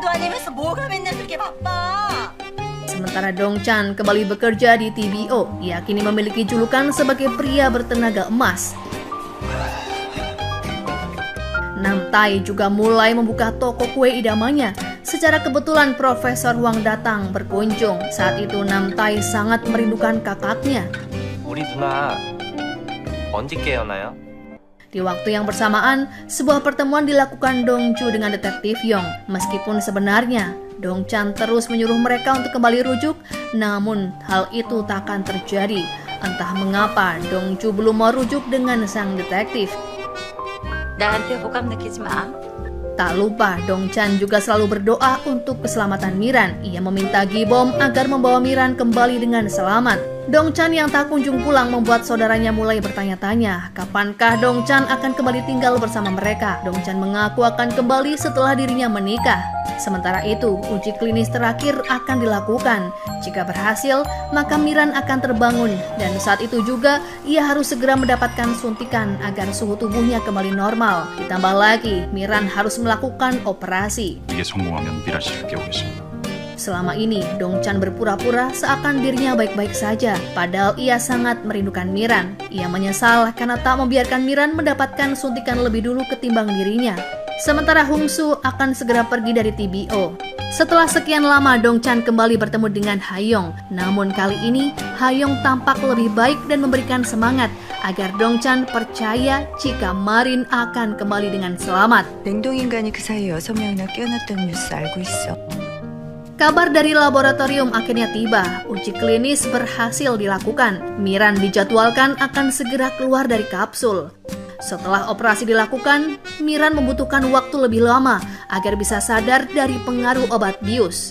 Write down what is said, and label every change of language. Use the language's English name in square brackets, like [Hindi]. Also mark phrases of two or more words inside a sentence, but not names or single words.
[Indonesian] Sementara Dongchan kembali bekerja di TBO, ia kini memiliki julukan sebagai pria bertenaga emas. Nam-tae juga mulai membuka toko kue idamannya. Secara kebetulan Profesor Hwang datang berkunjung. Saat itu Nam-tae sangat merindukan kakaknya. [Korean] 우리 누나 언제 깨어나요? [Indonesian] Di waktu yang bersamaan, sebuah pertemuan dilakukan Dongju dengan detektif Yong. Meskipun sebenarnya Dongchan terus menyuruh mereka untuk kembali rujuk, Namun hal itu tak akan terjadi. Entah mengapa Dongju belum mau rujuk dengan sang detektif. [Korean] 나한테 호감 느끼지 마. [Indonesian] Tak lupa, Dongchan juga selalu berdoa untuk keselamatan Miran. Ia meminta Gibom agar membawa Miran kembali dengan selamat. Dongchan yang tak kunjung pulang membuat saudaranya mulai bertanya-tanya, kapankah Dongchan akan kembali tinggal bersama mereka? Dongchan mengaku akan kembali setelah dirinya menikah. Sementara itu, uji klinis terakhir akan dilakukan. Jika berhasil, maka Miran akan terbangun dan saat itu juga ia harus segera mendapatkan suntikan agar suhu tubuhnya kembali normal. Ditambah lagi, Miran harus melakukan operasi. [Korean] 이게 성공하면 미란 씨를 깨우겠습니다. [Indonesian] Selama ini, Dongchan berpura-pura seakan dirinya baik-baik saja, padahal ia sangat merindukan Miran. Ia menyesal karena tak membiarkan Miran mendapatkan suntikan lebih dulu ketimbang dirinya. Sementara Hungsu akan segera pergi dari TBO. Setelah sekian lama, Dongchan kembali bertemu dengan Hayong. Namun kali ini, Hayong tampak lebih baik dan memberikan semangat agar Dongchan percaya jika Marin akan kembali dengan selamat. [Korean] 냉동인간이 그 사이에 6명이나 깨어났다는 뉴스 알고 있어. [Indonesian] Kabar dari laboratorium akhirnya tiba. Uji klinis berhasil dilakukan. Miran dijadwalkan akan segera keluar dari kapsul. Setelah operasi dilakukan, Miran membutuhkan waktu lebih lama agar bisa sadar dari pengaruh obat bius.